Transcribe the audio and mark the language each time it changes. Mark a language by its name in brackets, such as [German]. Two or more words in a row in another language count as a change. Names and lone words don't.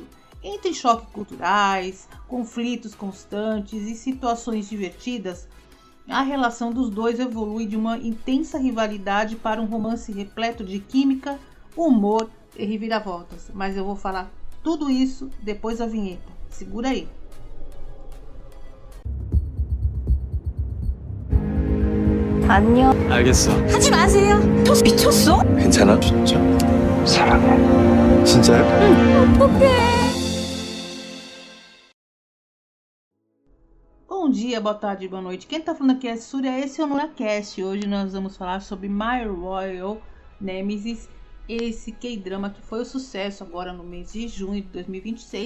[Portuguese] Entre choques culturais, conflitos constantes e situações divertidas, a relação dos dois evolui de uma intensa rivalidade para um romance repleto de química, humor e reviravoltas. Mas eu vou falar tudo isso depois da vinheta. Segura aí. [Korean] 안녕. 알겠어. 하지 마세요. 너 미쳤어? 괜찮아? 진짜. 사랑해. 진짜요? 어떡해. [Portuguese] Bom dia, boa tarde, boa noite. Quem tá falando aqui é Surya, esse é o NoraCast. Hoje nós vamos falar sobre My Royal Nemesis, esse K-drama que foi o sucesso agora no mês de junho de 2026.